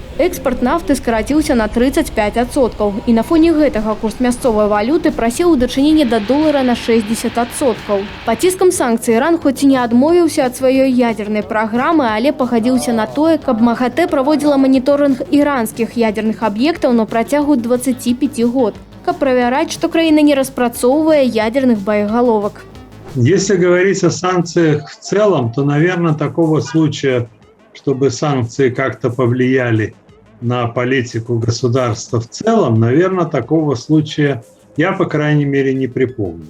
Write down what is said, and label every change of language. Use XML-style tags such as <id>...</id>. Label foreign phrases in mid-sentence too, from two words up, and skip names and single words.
<be>Экспарт нафты скараціўся на 35%, і на фоне гэтага курс мясцовай валюты прасеў у дачыненні да долара на 60%. Пад ціскам санкцый Іран хоць і не адмовіўся ад сваёй ядернай праграмы, але пагадзіўся на тое, каб МАГАТЭ праводзіла маніторынг іранскіх ядерных аб'ектаў на працягу 25 год, каб правяраць, што краіна не распрацоўвае ядерных боеголовок.</be> <ru>Если говорить о санкциях в целом, то, наверное, такого случая, чтобы санкции как-то повлияли на политику государства в целом, наверное, такого случая я, по крайней мере, не припомню.</ru>